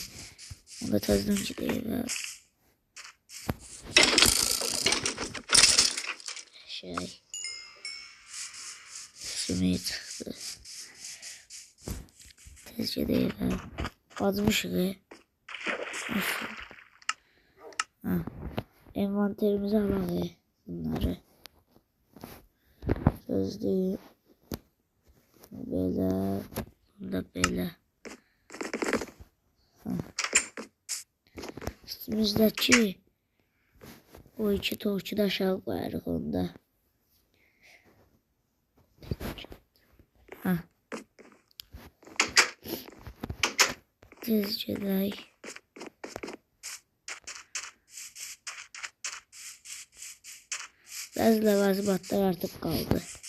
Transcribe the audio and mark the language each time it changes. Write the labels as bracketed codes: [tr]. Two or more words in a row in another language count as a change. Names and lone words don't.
[az] Onda təzdən gedək. Sümüyə çıxdı. Tez gedək. Azmışıq. [tr] Envanterimize alalım bunları. Gözlüğü böyle, bunda böyle. Üstümüzdeki o iki torçu da aşağı koyarıq onda. [az] Tez gedək. Bazı ləvazimatlar artıq qaldı.